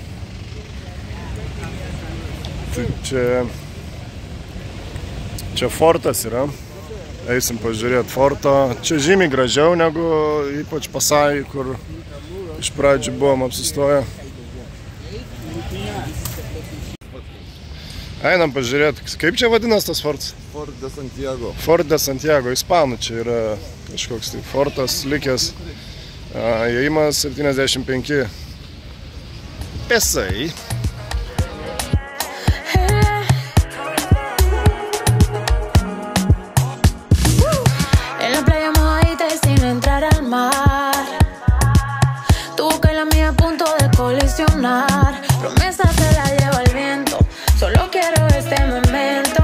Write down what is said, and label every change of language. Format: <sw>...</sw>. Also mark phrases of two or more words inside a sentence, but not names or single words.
<lt>Tai čia fortas yra. Eisim pažiūrėti forto. Čia žymiai gražiau negu ypač Pasai, kur iš pradžių buvom apsistoję. Einam pažiūrėti. Kaip čia vadinas tas fortas? Fort de Santiago. Fort de Santiago, ispanų čia yra kažkoks tai fortas likęs. Įėjimas 75 pesai.</lt> <es>En la playa mojadita y sin entrar al mar. Tu boca y la mía a punto de colisionar. Promesa se la lleva el viento. Solo quiero este momento.</es>